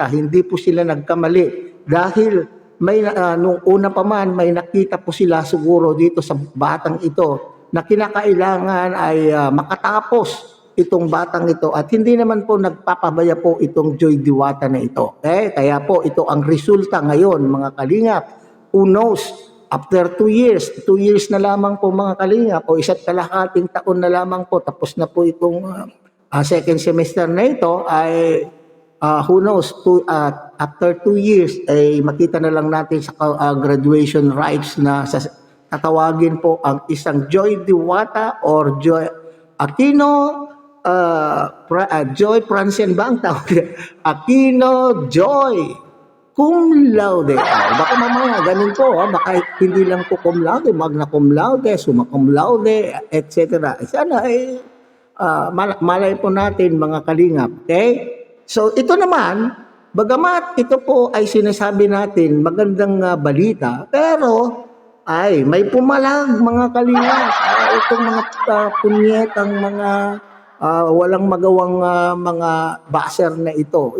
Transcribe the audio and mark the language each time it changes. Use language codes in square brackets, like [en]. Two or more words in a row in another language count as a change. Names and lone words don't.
[tl] Hindi po sila nagkamali dahil nung una pa man may nakita po sila siguro dito sa batang ito na kinakailangan ay makatapos itong batang ito at hindi naman po nagpapabaya po itong Joy Diwata na ito. Kaya po ito ang resulta ngayon mga kalingap. [en] Who knows, after 2 years, [tl] 2 years na lamang po mga kalingap o 1.5 taon na lamang po tapos na po itong [en] second semester [tl] na ito ay [en] who knows, after 2 years [tl] ay makita na lang natin sa [en] graduation rites [tl] na tatawagin po ang isang Joy Diwata or Joy Aquino, Joy Francien ba ang tawag? Aquino Joy [la] cum laude. [tl] Baka mamaya ganun po, baka hindi lang po [la] cum laude, magna cum laude, summa cum laude, [tl] etc. Sana ay malay po natin mga kalingap. Okay? So ito naman, bagamat ito po ay sinasabi natin magandang balita, pero ay may pumalag mga kalingap. Itong mga punyetang mga walang magawang mga baser na ito.